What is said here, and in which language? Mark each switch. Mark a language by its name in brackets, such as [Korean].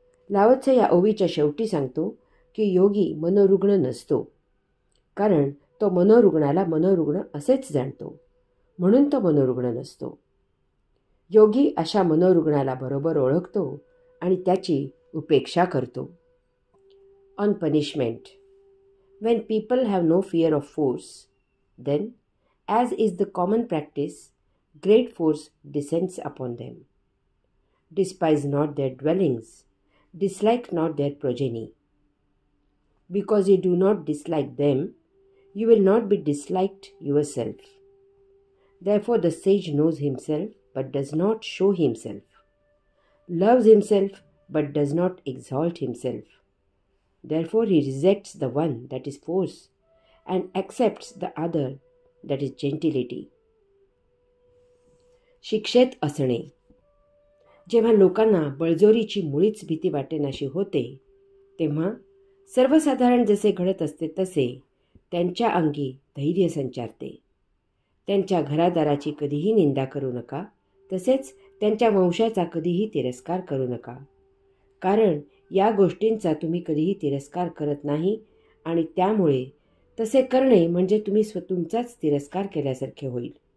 [Marathi] Laozi या ओवीच्या शेवटी सांगतो की योगी मनोरुग्ण नसतो, कारण तो मनोरुग्णाला मनोरुग्ण असेच जाणतो, म्हणून तो मनोरुग्ण नसतो. योगी अशा मनोरुग्णाला बरोबर ओळखतो आणि त्याची उपेक्षा करतो. [English] On punishment. When people have no fear of force, then, as is the common practice, great force descends upon them. Despise not their dwellings, dislike not their progeny. Because you do not dislike them, you will not be disliked yourself. Therefore the sage knows himself but does not show himself, loves himself but does not exalt himself. Therefore he rejects the one that is force and accepts the other that is gentility. [Marathi] शिक्षेत असणे. जेव्हा लोकांना बळजोरीची मुळीच भीती वाटेनाशी होते तेव्हा सर्वसाधारण जसे घडत असते तसे त्यांच्या अंगी धैर्य संचारते. त्यांच्या घरादाराची कधीही निंदा करू नका, तसेच त्यांच्या वंशाचा कधीही तिरस्कार करू नका, कारण या गोष्टींचा तुम्ही कधीही तिरस्कार करत नाही आणि त्यामुळे तसे करणे म्हणजे तुम्ही तुमचाच तिरस्कार केल्यासारखे होईल.